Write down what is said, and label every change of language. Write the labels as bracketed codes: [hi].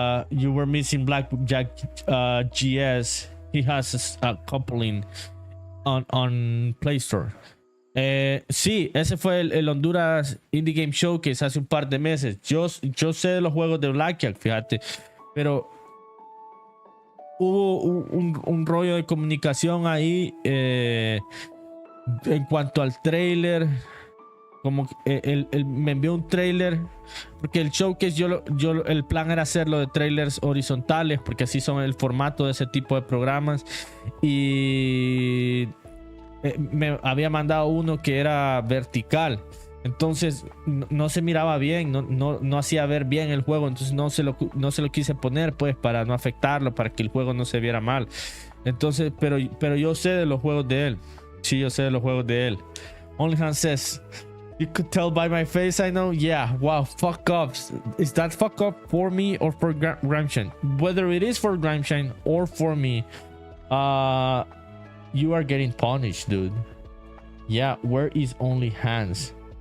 [en] You were missing Blackjack GS. He has a coupling on Play Store. [es] Sí, ese fue el Honduras Indie Game Showcase hace un par de meses. Yo sé de los juegos de Blackjack, fíjate, pero hubo un rollo de comunicación ahí en cuanto al trailer. Como él me envió un trailer, porque el showcase el plan era hacerlo de trailers horizontales, porque así son el formato de ese tipo de programas, y me había mandado uno que era vertical, entonces no se miraba bien, no hacía ver bien el juego, entonces no se lo quise poner, pues, para no afectarlo, para que el juego no se viera mal. Entonces, pero yo sé de los juegos de él. Sí, yo sé de los juegos de él. [en] Only Hans says, you could tell by my face, I know. Yeah, wow, fuck off. Is that fuck up for me or for Gramshine? Whether it is for Gramshine or for me, you are getting punished, dude. Yeah, where is Only Hands?